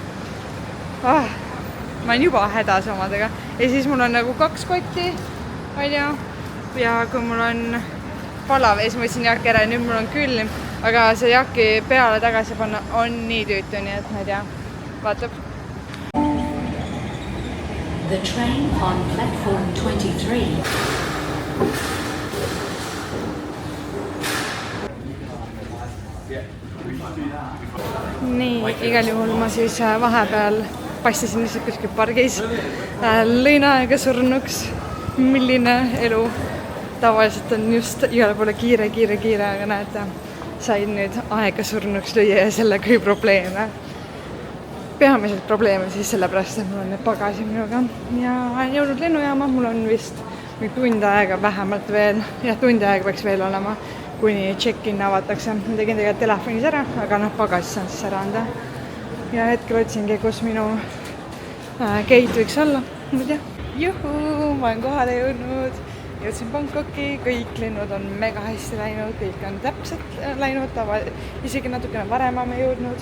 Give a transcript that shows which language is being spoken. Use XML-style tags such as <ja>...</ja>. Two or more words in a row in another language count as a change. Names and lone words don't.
<et>Ma olen juba hädas omadega ja siis mul on nagu 2 kotti, ja kui mul on palav ja siis ma võtsin jakki ära ja nüüd mul on külm, aga see jakki peale tagasi panna on nii tüütu, nii et ma ei tea, vaatab.</et> <en>The train on platform 23.</en> <et>Nii, igal juhul ma siis vahepeal passisin lihtsalt kuskil pargis, lõin aega surnuks, milline elu tavaliselt on just igale poole kiire, aga näete, sain nüüd aega surnuks lüüa ja sellega ei probleeme. Peamiselt probleeme siis sellepärast, et mul on need pagasi minuga ja olen jõudnud lennujaama, mul on vist tund aega vähemalt veel ja tund aega peaks veel olema, kuni check-in avatakse. Ma tegin tegelikult telefonis ära, aga pagasis saan siis ära anda. Ja hetkel otsingi, kus minu gate võiks olla. Juhu, ma olen kohale jõudnud. Jõudsin Bangkoki, kõik lennud on mega hästi läinud, kõik on täpselt läinud, isegi natukene varem me jõudnud.</et>